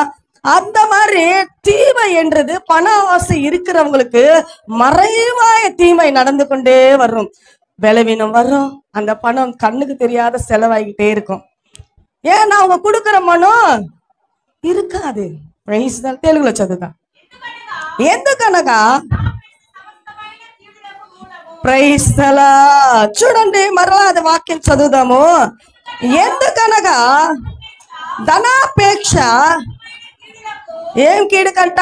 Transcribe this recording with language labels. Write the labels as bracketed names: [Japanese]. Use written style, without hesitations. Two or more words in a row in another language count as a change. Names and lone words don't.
[Tamil] அந்த மாதிரி தீமை என்றது, பண ஆசை இருக்கிறவங்களுக்கு மறைவாய தீமை நடந்து கொண்டே வரும். பலவீனம் வரும், அந்த பணம் கண்ணுக்கு தெரியாத செலவாகிட்டே இருக்கும். ஏன்னா அவங்க கொடுக்குற மனம் இருக்காது. [Telugu] తెలుగులో చదువుతా. ఎందుకనగా [English] Praise the Lord. [Telugu] చూడండి మరలా అది వాక్యం చదువుదాము. ఎందుకనగా ధనాపేక్ష ఏం కీడుకంట?